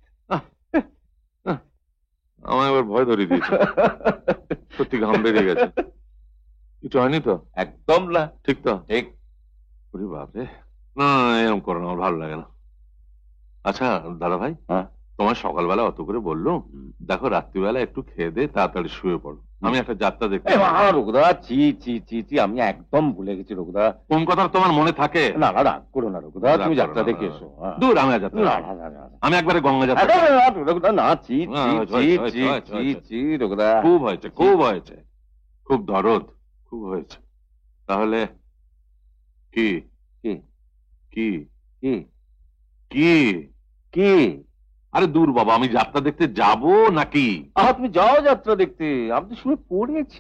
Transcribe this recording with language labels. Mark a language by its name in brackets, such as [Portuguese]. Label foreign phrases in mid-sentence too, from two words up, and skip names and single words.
[Bangla] আমার এবার ভয় ধরিয়ে দিয়েছে, সত্যি ঘাম বেরিয়ে গেছে। কিছু হয়নি তো? একদম না। ঠিক তো? ঠিক। ওরে বাপরে, না এরকম করো না, আমার ভালো লাগে না। আচ্ছা দাদা ভাই, হ্যাঁ, তোমার সকালবেলা অত করে বললো, দেখো রাত্রিবেলা একটু খেয়ে দে, তাড়াতাড়ি শুয়ে পড়ো, আমি একটা যাত্রা দেখতে। রঘুদা, চি চি চি চি, আমি একদম ভুলে গেছি রঘুদা। কোন কথা তোমার মনে থাকে? না না, রাগ করো না রঘুদা, তুমি যাত্রা দেখে এসো। দূর, আমি আর যাত্রা না দেখবো না না। না, আমি একবারে গঙ্গা যাত্রা। রঘুদা না, চি চি চি চি চি চি রঘুদা। খুব হয়েছে, খুব হয়েছে, খুব দরদ, খুব হয়েছে। তাহলে কি কি কি কি কি কি? আরে দূর বাবা, আমি যাত্রা দেখতে যাব নাকি? তুমি যাও যাত্রা দেখতে, আমি তো শুনে পড়েছি।